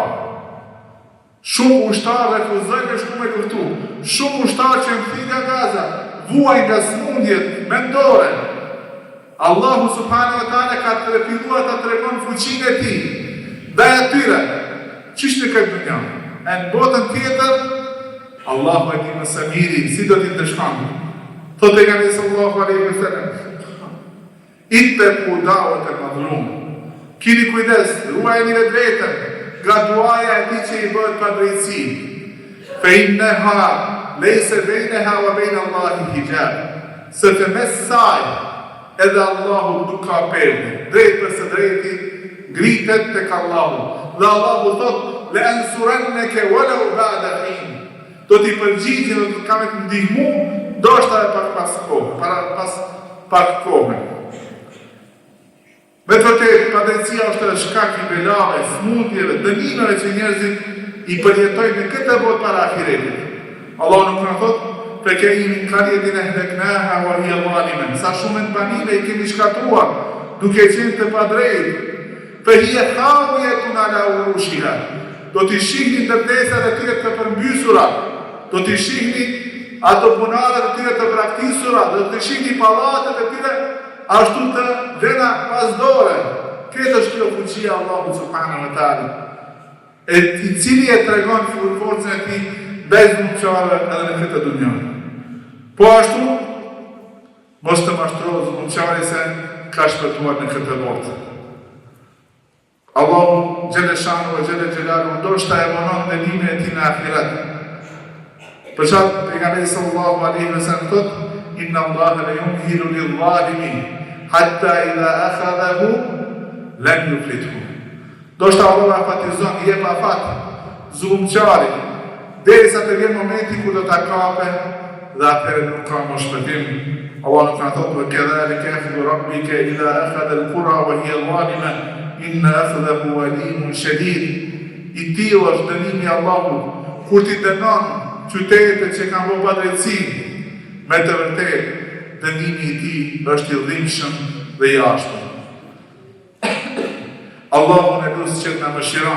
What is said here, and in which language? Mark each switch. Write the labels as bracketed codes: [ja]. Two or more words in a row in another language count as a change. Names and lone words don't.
[sq] Shumë ushtarë refuzojnë me shku me këftu, shumë ushtarë që në nga Gaza, vuajnë nga smundjet mendore. Allahu [ar] سبحانه وتعالى [sq] ka të filluar ta tregon fuqinë e tij ndaj atyre. Qysh në këtë dunja? E në botën tjetër, Allahu e di më së miri, si do t'i dëshkon. Thotë pejgamberi [ar] صلى الله عليه وسلم: "اتقوا دعوة المظلوم." [sq] Kini kujdes, ruajeni vetë vetën nga duaja e tij që i bëhet padrejtësi. [ar] فإنها ليس بينها وبين الله حجاب. [sq] Se të mes saj edhe Allahu nuk ka perde. Drejt për së drejti ngritet tek Allahu. Dhe Allahu thot: [ar] "لأنصرنك ولو بعد حين." [sq] Do t'i përgjigjë dhe do të kam të ndihmu, ndoshta edhe pas kohë. Me të vërtetë, padrejtësia është shkak i belave, smundjeve, dënimeve që njerëzit i përjetojnë në këtë botë para ahiretit. Allahu nuk na thot: [ar] "فكأين من قرية أهلكناها وهي ظالمة." [sq] Sa shumë të banime i kemi shkatruar duke qenë të padrejtë. [ar] فهي خاوية على عروشها. [sq] Do t'i shihni ndërtesat e tyre të përmbysura, do t'i shihni ato punaret e tyre të braktisura, do t'i shihni pallatet e tyre ashtu të vena pasdore. Këtë është kjo fuqia Allahu [ar] سبحانه وتعالى, [sq] i cili e tregon forcën e tij ndaj zullumçarëve edhe në këtë dunjë. Po ashtu, mos të mashtrohet zullumçari se ka shpëtuar në këtë botë. Allahu [ar] جل شأنه وجل جلاله [sq] ndoshta e vonon dënimin e tij në ahiret. Për çfarë pejgamberi [ar] صلى الله عليه وسلم thotë: "إن الله لا يمهل للظالم حتى إذا أخذه لم يفلته." [sq] Ndoshta Allahu afatizon, i jep afat zullumçarit derisa të vjen momenti ku do ta kape dhe atëherë nuk ka më shpëtim. Allah nuk na thotë: [ar] "وكذلك أخذ ربك إذا أخذ القرى وهي ظالمة إن أخذه أليم شديد." [sq] I tillë është dënimi i Allahut kur ti dënon qytetet që kanë bërë padrejtësi. Me të vërtetë, dënimi i tij është i dhimbshëm dhe i jashtëm. Allahu na lutë që të na mëshiron.